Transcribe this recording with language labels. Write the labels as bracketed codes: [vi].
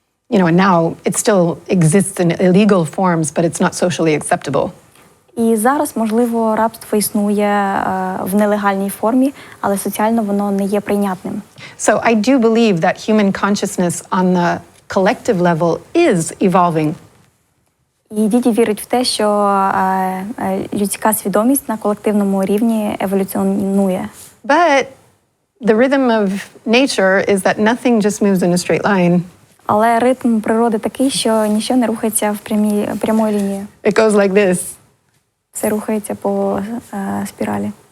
[en] And now it still exists in illegal forms, but it's not socially acceptable. [uk] І зараз, можливо, рабство існує в нелегальній формі, але соціально воно не є прийнятним. [en] So I do believe that human consciousness on the collective level is evolving. [uk] І Діді вірить в те, що людська свідомість на колективному рівні еволюціонує. [en] But the rhythm of nature is that nothing just moves in a straight line. [uk] Але ритм природи такий, що нічого не рухається в прямої лінії. [en] It goes like this. [uk] Все рухається по спіралі.